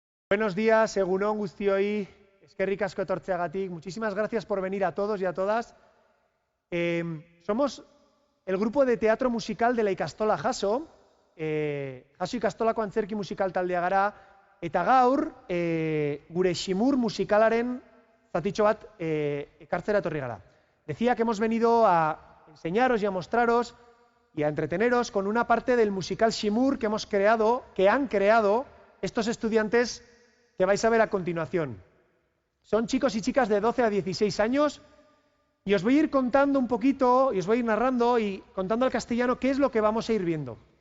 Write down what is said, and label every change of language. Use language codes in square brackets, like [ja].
[es] Buenos días, [eu] egunon guztioi, eskerrik asko etortzeagatik. [es] Muchísimas gracias por venir a todos y a todas. Somos el grupo de teatro musical de la Ikastola Jaso. [eu] Jaso Ikastolako antzerki musikal taldea gara, eta gaur gure ximur musikalaren zatitxo bat ekartzera etorri gara. [es] Decía que hemos venido a enseñaros y a mostraros y a entreteneros con una parte del musical Shimur que han creado estos estudiantes que vais a ver a continuación. Son chicos y chicas de 12 a 16 años y os voy a ir contando un poquito, y os voy a ir narrando y contando al castellano qué es lo que vamos a ir viendo.